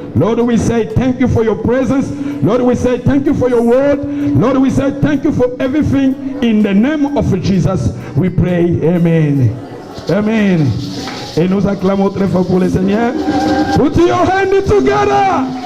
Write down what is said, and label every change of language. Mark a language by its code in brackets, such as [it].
[en] Lord, we say thank you for your presence. Lord, we say thank you for your word. Lord, we say thank you for everything. In the name of Jesus, we pray. Amen. Amen. [fr] Et nous acclamons très fort pour le Seigneur. [en] Put your hands together.